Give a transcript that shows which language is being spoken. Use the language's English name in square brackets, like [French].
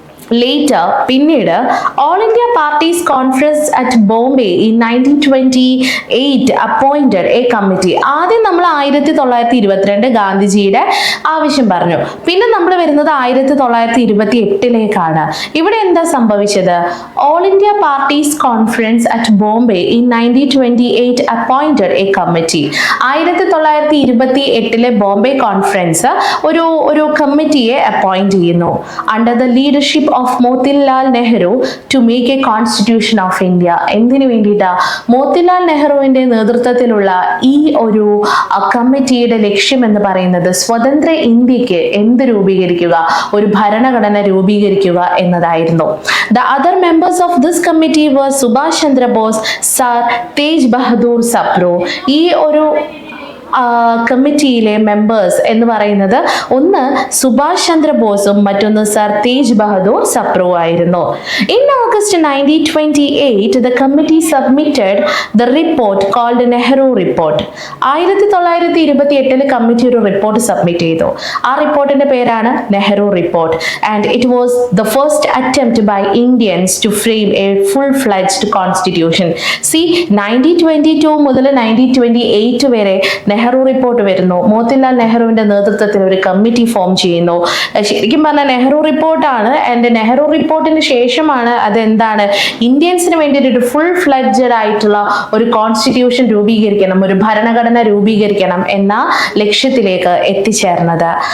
[English] Later, [Malayalam] പിന്നീട് [English] All India Parties Conference at Bombay in 1928 appointed a committee. [Malayalam] ആദ്യം നമ്മൾ 1922 ഗാന്ധിജിയുടെ ആവശ്യം പറഞ്ഞു. പിന്നെ നമ്മൾ വരുന്നത് 1928 ഇവിടെ എന്താ സംഭവിച്ചത്? [English] All India Parties Conference at Bombay in 1928 appointed a committee. [Malayalam] 1928 Bombay conference ഒരു കമ്മിറ്റിയെ അപ്പോയിന്റ് ചെയ്യുന്നു. [English] Under the leadership of Motilal Nehru to make a constitution of India. [Malayalam] എന്തിനു വേണ്ടിയിട്ടാ? മോത്തിലാൽ നെഹ്റുവിന്റെ നേതൃത്വത്തിലുള്ള ഈ ഒരു കമ്മിറ്റിയുടെ ലക്ഷ്യം എന്ന് പറയുന്നത് സ്വതന്ത്ര ഇന്ത്യക്ക് എന്ത് രൂപീകരിക്കുക, ഒരു ഭരണഘടന രൂപീകരിക്കുക എന്നതായിരുന്നു. [English] The other members of this committee were Subhash Chandra Bose, Sir Tej Bahadur Sapro. [Malayalam] ഈ ഒരു കമ്മിറ്റിയിലെ മെമ്പേഴ്സ് എന്ന് പറയുന്നത് ഒന്ന് സുഭാഷ് ചന്ദ്ര ബോസും മറ്റൊന്ന് സർ തേജ് ബഹദൂർ സപ്രു ആയിരുന്നു. [English] In August 1928 the committee submitted the report called Nehru report. [Malayalam] 1928 committee ഒരു റിപ്പോർട്ട് സബ്മിറ്റ് ചെയ്തു. ആ റിപ്പോർട്ടിന്റെ പേരാണ് Nehru report. [English] And it was the first attempt by Indians to frame a full-fledged constitution. [Malayalam] See, 1922 മുതൽ 1928 വരെ നെഹ്റു റിപ്പോർട്ട് വരുന്നു. മോത്തിലാൽ നെഹ്റുവിന്റെ നേതൃത്വത്തിൽ ഒരു കമ്മിറ്റി ഫോം ചെയ്യുന്നു. ശരിക്കും പറഞ്ഞാൽ നെഹ്റു റിപ്പോർട്ടാണ്. ആൻഡ് നെഹ്റു റിപ്പോർട്ടിന് ശേഷമാണ് അതെന്താണ് ഇന്ത്യൻസിന് വേണ്ടിയിട്ട് ഒരു ഫുൾ ഫ്ലെഡ്ജഡ് ആയിട്ടുള്ള ഒരു കോൺസ്റ്റിറ്റ്യൂഷൻ രൂപീകരിക്കണം, ഒരു ഭരണഘടന രൂപീകരിക്കണം എന്ന ലക്ഷ്യത്തിലേക്ക് എത്തിച്ചേർന്നത്.